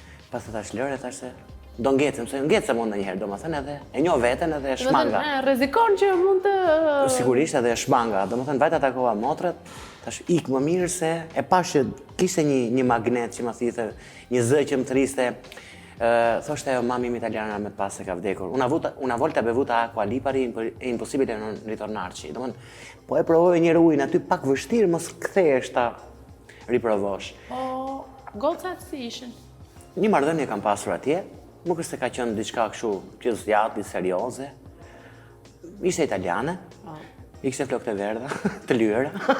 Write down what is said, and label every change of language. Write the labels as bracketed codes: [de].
[sq] Pas të tash lëre, tash se do ngecem, se ngecem unë ndonjëherë, domethënë edhe e njoh veten edhe e shmanga. Rrezikon që mund të... Sigurisht edhe e shmanga, domethënë vajta takova motrat, tash ik më mirë se e pash që kishte një magnet që më thithë, një zë që më thriste. Thoshte ajo mami im italiana me pas se ka vdekur. [it] Una volta bevuta acqua lipari è impossibile non ritornarci. [sq] Domethënë, po e provoj një ujin aty pak vështirë, mos kthehesh ta riprovosh. Po, gocat si ishin? Një marrëdhënie kam pasur atje, nuk është se ka qenë diçka kështu që zgjati, serioze. Ishte italiane, ishte flokë të verdha, të lyera.